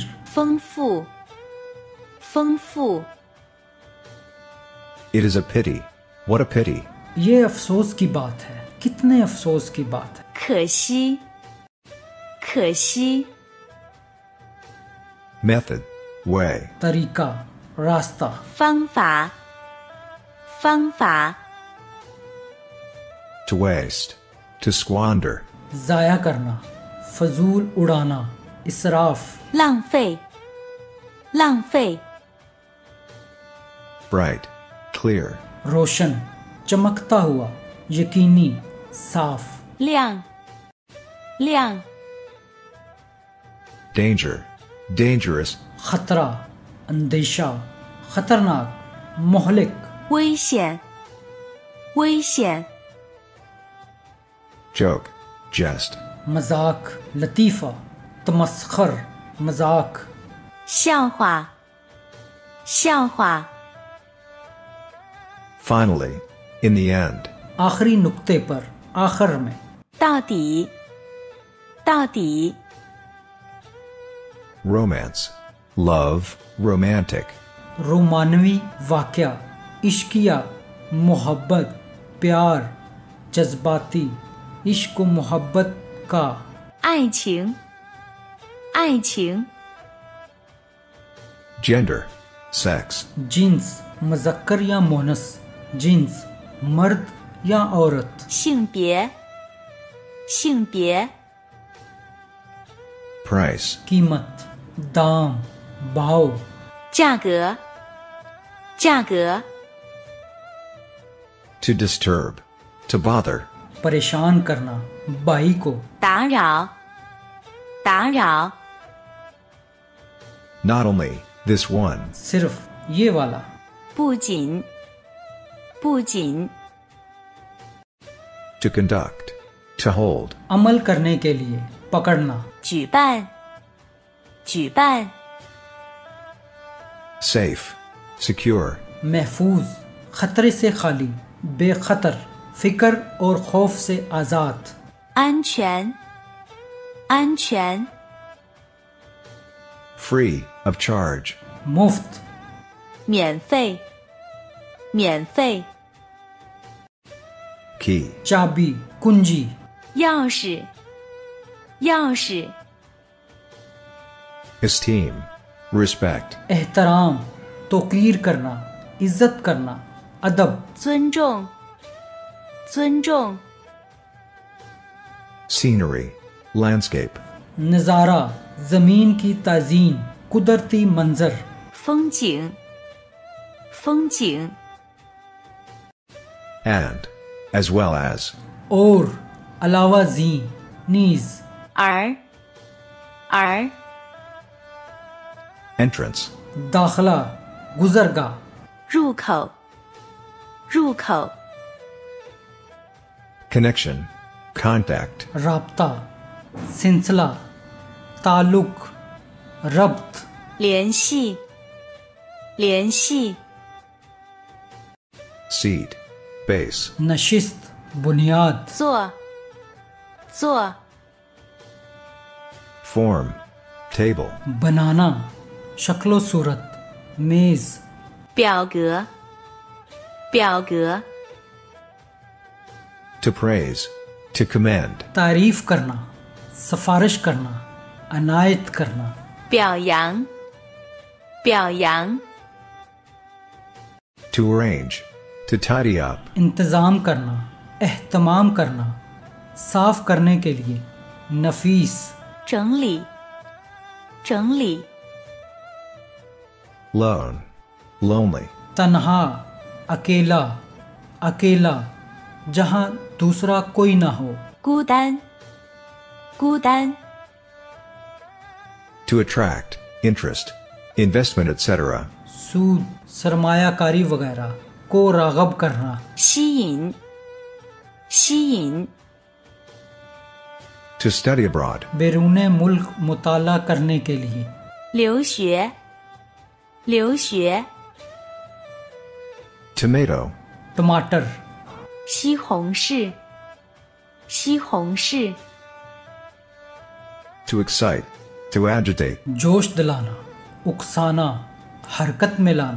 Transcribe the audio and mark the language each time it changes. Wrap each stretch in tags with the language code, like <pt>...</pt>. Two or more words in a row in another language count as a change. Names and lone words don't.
<zh>丰富，丰富，</zh> <en>It is a pity. What a pity.</en> <ur>یہ افسوس کی بات ہے۔ کتنے افسوس کی بات ہے.</ur> <zh>可惜，可惜，</zh> <en>Method, way.</en> <ur>طریقہ، راستہ.</ur> <zh>方法，方法，</zh> <en>To waste, to squander.</en> <ur>ضائع کرنا، فضول اڑانا، اسراف.</ur> <zh>浪费，浪费，</zh> <en>Bright, clear.</en> <ur>روشن، چمکتا ہوا، یقینی، صاف.</ur> <zh>亮，亮，</zh> <en>Danger, dangerous.</en> <ur>خطرہ، اندیشہ، خطرناک، مہلک.</ur> <zh>危险，危险，</zh> <en>Joke, jest.</en> <ur>مذاق، لطیفہ، تمسخر، مذاق.</ur> <zh>笑话，笑话，</zh> <en>Finally, in the end.</en> <ur>آخری نکتے پر، آخر میں.</ur> <zh>到底，到底，</zh> <en>Romance, love, romantic.</en> <ur>رومانوی واقعہ، عشقیہ، محبت، پیار، جذباتی، عشق و محبت کا.</ur> <zh>爱情，爱情，</zh> <en>Gender, sex.</en> <ur>جنس، مذکر یا مونث۔ جنس، مرد یا عورت.</ur> <zh>性别，性别，</zh> <en>Price,</en> <ur>قیمت، دام، بھاؤ.</ur> <zh>价格，价格，</zh> <en>to disturb, to bother.</en> <ur>پریشان کرنا، بائی کو.</ur> <zh>打扰，打扰，</zh> <en>Not only this one.</en> <ur>صرف یہ والا.</ur> <zh>不仅，不仅，</zh> <en>To conduct, to hold.</en> <ur>عمل کرنے کے لیے، پکڑنا.</ur> <zh>举办，举办，</zh> <en>Safe, secure.</en> <ur>محفوظ، خطرے سے خالی، بےخطر، فکر اور خوف سے آزاد.</ur> <zh>安全，安全，</zh> <en>Free of charge.</en> <ur>मुफ्त,</ur> <zh>免费，免费，</zh> <en>Key,</en> <ur>چابی، کنجی.</ur> <zh>钥匙，钥匙，</zh> <en>esteem, respect.</en> <ur>احترام، توقیر کرنا، عزت کرنا، ادب.</ur> <zh>尊重，尊重，</zh> <en>Scenery, landscape.</en> <ur>نظارہ، زمین کی تزئین، قدرتی منظر.</ur> <zh>风景，风景，</zh> <en>And, as well as.</en> <ur>اور علاوہ جی، نیز.</ur> <zh>而，而，</zh> <en>Entrance,</en> <ur>داخلہ، گزرگاہ.</ur> <zh>入口，入口，</zh> <en>connection, contact.</en> <ur>رابطہ، سلسلہ، تعلق، ربط.</ur> <zh>联系，联系，</zh> <en>Seat, base.</en> <ur>نشست، بنیاد.</ur> <zh>坐，坐，</zh> <en>Form, table.</en> <ur>بنانا، شکل و صورت، میز.</ur> <zh>表格，表格，</zh> <en>To praise, to commend.</en> <ur>تعریف کرنا، سفارش کرنا، عنایت کرنا.</ur> <zh>表扬，表扬，</zh> <en>To arrange, to tidy up.</en> <ur>انتظام کرنا، اہتمام کرنا، صاف کرنے کے لیے، نفیس.</ur> <zh>整理，整理，</zh> <en>lone, lonely.</en> <ur>تنہا، اکیلا، اکیلا، جہاں دوسرا کوئی نہ ہو.</ur> <zh>孤单，孤单，</zh> <en>To attract, interest, investment, etc.</en> <ur>سود، سرمایہ کاری وغیرہ کو راغب کرنا.</ur> <zh>吸引，吸引，</zh> <en>To study abroad.</en> <ur>بیرون ملک مطالعہ کرنے کے لیے.</ur> <zh>留学，留学，</zh> <en>Tomato.</en> <ur>टमाटर.</ur> <zh>西红柿，西红柿，</zh> <en>To excite, to agitate.</en> <ur>جوش دلانا، اکسانا، حرکت میں لانا.</ur>